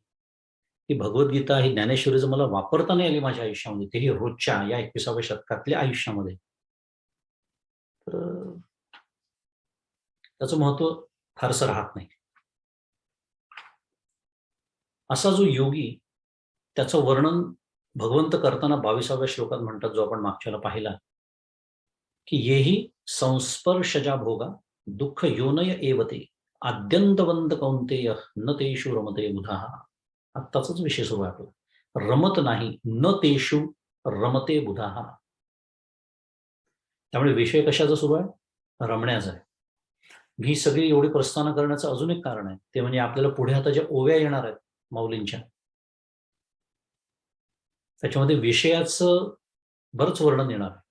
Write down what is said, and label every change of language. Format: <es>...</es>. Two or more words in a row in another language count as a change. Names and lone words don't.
<mr>ही भगवद्गीता, ही ज्ञानेश्वरीचं मला वापरता नाही आली माझ्या आयुष्यामध्ये, तेही रोजच्या या 21व्या शतकातल्या आयुष्यामध्ये, तर त्याचं महत्व फारसं राहत नाही. असा जो योगी, त्याचं वर्णन भगवंत करताना 22व्या श्लोकात म्हणतात, जो आपण मागच्याला पाहिला, की</mr> <sa>येही संस्पर्शजा भोगा दुःख योनय एवते आद्यंतवंत कौंतेय न तेषु रमते बुधा.</sa> <mr>आत्ताचाच विषय सुरू आहे आपला. रमत नाही,</mr> <sa>न तेषु रमते बुधा.</sa> <mr>त्यामुळे विषय कशाचा सुरू आहे? रमण्याचा आहे. ही सगळी एवढी प्रस्थान करण्याचं अजून एक कारण आहे, ते म्हणजे आपल्याला पुढे आता ज्या ओव्या येणार आहेत माऊलींच्या, त्याच्यामध्ये विषयाचं बरंच वर्णन येणार आहे.</mr>